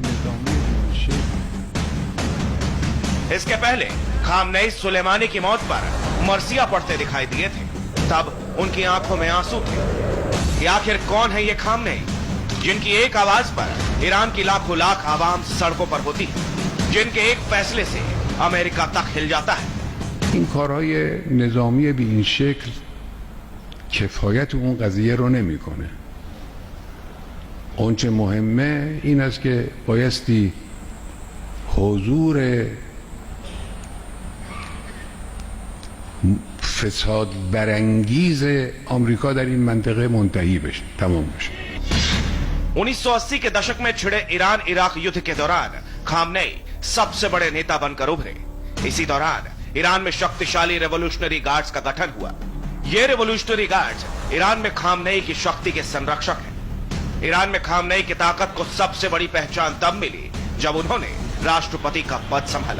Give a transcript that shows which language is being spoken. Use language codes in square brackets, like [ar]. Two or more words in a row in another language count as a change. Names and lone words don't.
[hi] इसके पहले खामनेई सुलेमानी की मौत पर मरसिया पढ़ते दिखाई दिए थे। तब उनकी आंखों में आंसू थे कि आखिर कौन है ये खामनेई, जिनकी एक आवाज पर ईरान की लाखों लाख आवाम सड़कों पर होती है, जिनके एक फैसले से अमेरिका तक हिल जाता है। [fa] این کارهای نظامی به این شکل کفایت اون قضیه رو نمیکنه. اونچه مهمه این است که بایستی حضور فساد برانگیز آمریکا در این منطقه منتهی بشه، تمام بشه. [hi] 1980 के दशक में छिड़े ईरान इराक युद्ध के दौरान खामनेई सबसे बड़े नेता बनकर उभरे। इसी दौरान ईरान में शक्तिशाली [en] revolutionary guards [hi] का गठन हुआ। ये [en] revolutionary guards [hi] ईरान में खामनेई की शक्ति के संरक्षक हैं। ईरान में खामनेई की ताकत को सबसे बड़ी पहचान तब मिली जब उन्होंने राष्ट्रपति का पद संभाला।